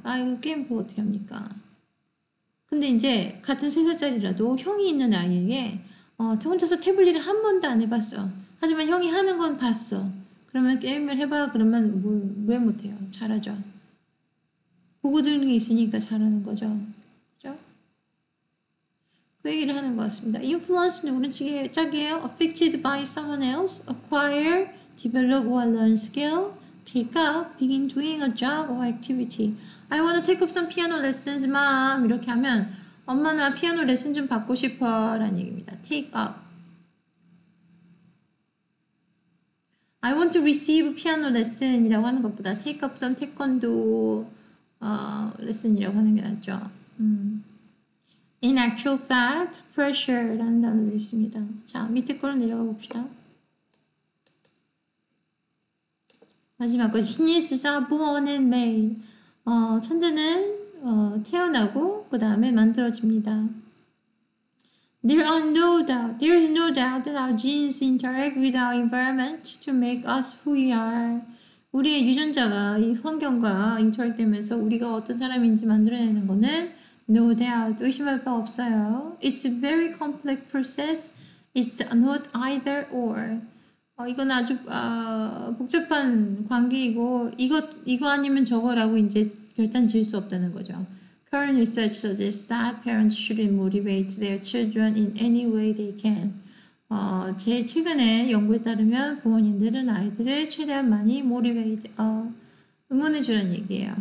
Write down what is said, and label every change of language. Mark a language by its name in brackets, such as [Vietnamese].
[Korean] 이거 게임 그거 어떻게 합니까? 근데 이제 같은 3살짜리라도 형이 있는 아이에게 혼자서 태블릿을 한 번도 안 해봤어. 하지만 형이 하는 건 봤어. 그러면 게임을 해봐. 그러면 왜 못해요? 잘하죠. 보고 들는 게 있으니까 잘하는 거죠. 그죠? 그 얘기를 하는 것 같습니다. Influence는 오른쪽에 짝이에요. [English] Affected by someone else, acquire, develop or learn skill, take up, begin doing a job or activity. I want to take up some piano lessons, mom. [Korean] 이렇게 하면 엄마 나 피아노 레슨 좀 받고 싶어 라는 얘기입니다. [English] Take up. I want to receive piano lesson [Korean] 이라고 하는 것보다 [English] take up some 태권도 [Korean] 레슨이라고 하는 게 낫죠. [English] In actual fact, pressure라는 [Korean] 단어도 있습니다. 자, 밑에 거로 내려가 봅시다. 마지막 거, [English] geniuses are born and made. [Korean] 천재는 태어나고 그 다음에 만들어집니다. [English] There is no doubt that our genes interact with our environment to make us who we are. [Korean] 우리의 유전자가 이 환경과 인터랙되면서 우리가 어떤 사람인지 만들어내는 거는 [English] no doubt, [Korean] 의심할 바 없어요. [English] It's a very complex process. It's not either or. [Korean] 이건 아주 복잡한 관계이고 이거 아니면 저거라고 이제 결단 지을 수 없다는 거죠. [English] Current research suggests that parents should motivate their children in any way they can. [Korean] 제 최근에 연구에 따르면 부모님들은 아이들을 최대한 많이 motivate, 응원해 주라는 얘기예요.